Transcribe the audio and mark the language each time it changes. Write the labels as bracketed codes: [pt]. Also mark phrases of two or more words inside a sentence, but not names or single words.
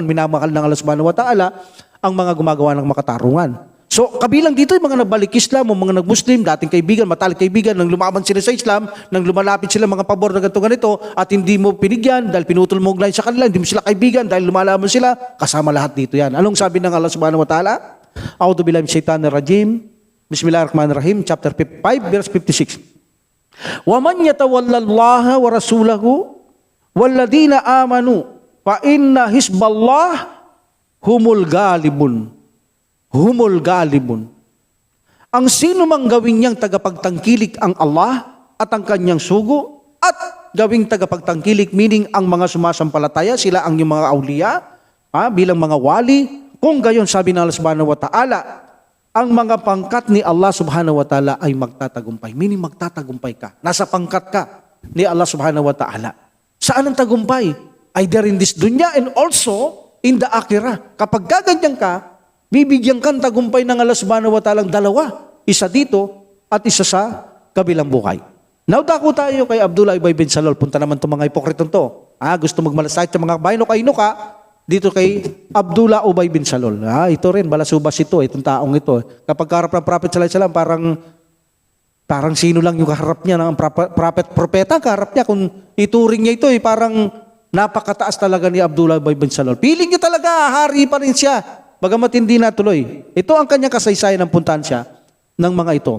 [tl] Minamahal ng Allah [ar] سبحانه وتعالى [tl] ang mga gumagawa ng makatarungan. So, kabilang dito yung mga nagbalik Islam o mga nag-Muslim, dating kaibigan, matalik kaibigan, nang lumaban sila sa Islam, nang lumalapit sila mga pabor na ganito at hindi mo pinigyan dahil pinutol mo line sa kanila, hindi mo sila kaibigan dahil lumalaban sila, kasama lahat dito yan. Anong sabi ng Allah [ar] سبحانه وتعالى? أعوذ بالله من الشيطان الرجيم. بسم الله الرحمن الرحيم, [en] chapter 5, verse 56. [ar] ومن يتول الله ورسوله والذين آمنوا فإن حزب الله هم الغالبون. هم الغالبون. [tl] Ang sino mang gawin niyang tagapagtangkilik ang Allah at ang kanyang sugo at gawing tagapagtangkilik, meaning ang mga sumasampalataya, sila ang yung mga awliya, bilang mga wali, kung gayon sabi ng Allah [ar] سبحانه وتعالى, [tl] ang mga pangkat ni Allah [ar] سبحانه وتعالى [tl] ay magtatagumpay. Meaning magtatagumpay ka. Nasa pangkat ka ni Allah [ar] سبحانه وتعالى. [tl] Saan ang tagumpay? [en] Either in this dunya and also in the akhirah. [tl] Kapag gaganyan ka, bibigyan kang tagumpay ng Allah [ar] سبحانه وتعالى [tl] dalawa. Isa dito at isa sa kabilang buhay. Now, dako tayo kay Abdullah Ubay bin Salul. Punta naman itong mga hipokritong to. Gusto magmalasakit sa mga bayan o kainuka, dito kay Abdullah Ubay bin Salul. Ito rin, balasubas ito, itong taong ito. Kapag kaharap ng Prophet [ar] صلى الله عليه وسلم, [tl] parang sino lang yung kaharap niya ng propeta, kaharap niya. Kung ituring niya ito, parang napakataas talaga ni Abdullah Ubay bin Salul. Piling niya talaga, hari pa rin siya. Bagamat hindi natuloy. Ito ang kanyang kasaysayan ng puntahan siya ng mga ito.